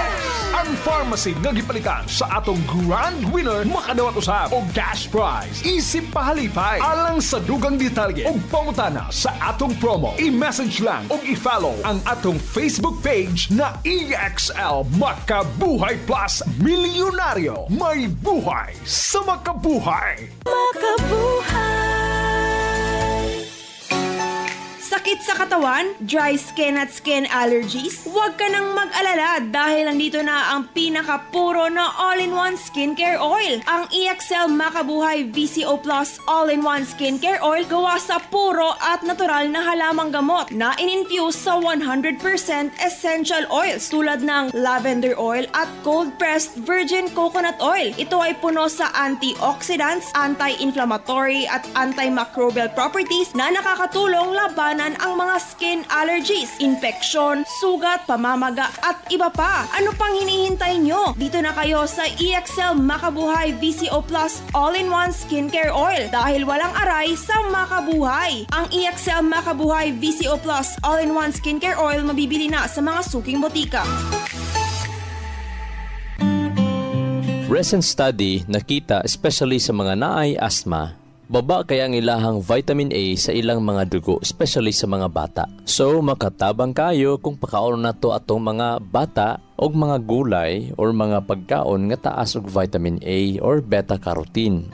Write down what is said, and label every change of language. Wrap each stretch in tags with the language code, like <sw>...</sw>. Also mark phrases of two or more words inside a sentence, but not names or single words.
<ceb>Ang pharmacy nga gipalitan sa atong</ceb> <en>grand winner</en> <ceb>makadawat usab og</ceb> <en>cash prize.</en> <ceb>Isip pahalipay alang sa dugang detalye og pangutana sa atong promo. I-message lang og i-follow ang atong</ceb> <en>Facebook page</en> <ceb>na EXL Makabuhay Plus Milyonaryo.</ceb> <tl>May buhay sa makabuhay. Sakit sa katawan?</tl> <en>Dry skin</en> <tl>at</tl> <en>skin allergies?</en> <tl>Huwag ka nang mag-alala dahil nandito na ang pinakapuro na</tl> <en>all-in-one skincare oil.</en> <tl>Ang EXL Makabuhay VCO Plus All-in-One Skincare Oil gawa sa puro at natural na halamang gamot na in-infuse sa 100%</tl> <en>essential oils</en> <tl>tulad ng</tl> <en>lavender oil</en> <tl>at</tl> <en>cold-pressed virgin coconut oil.</en> <tl>Ito ay puno sa antioxidants, anti-inflammatory at</tl> <en>antimicrobial properties</en> <tl>na nakakatulong labanan ang mga</tl> <en>skin allergies,</en> <tl>infeksyon, sugat, pamamaga at iba pa. Ano pang hinihintay nyo? Dito na kayo sa EXL Makabuhay VCO Plus All-in-One Skincare Oil dahil walang aray sa makabuhay. Ang EXL Makabuhay VCO Plus All-in-One Skincare Oil mabibili na sa mga suking botika.</tl> <en>Recent study</en> <ceb>nakita especially sa mga naay asthma, baba kaya ang ilahang</ceb> <en>vitamin A</en> <ceb>sa ilang mga dugo, especially sa mga bata. So, makatabang kayo kung pakaon na to atong mga bata og mga gulay or mga pagkaon nga taas og</ceb> <en>vitamin A or beta-carotene.</en>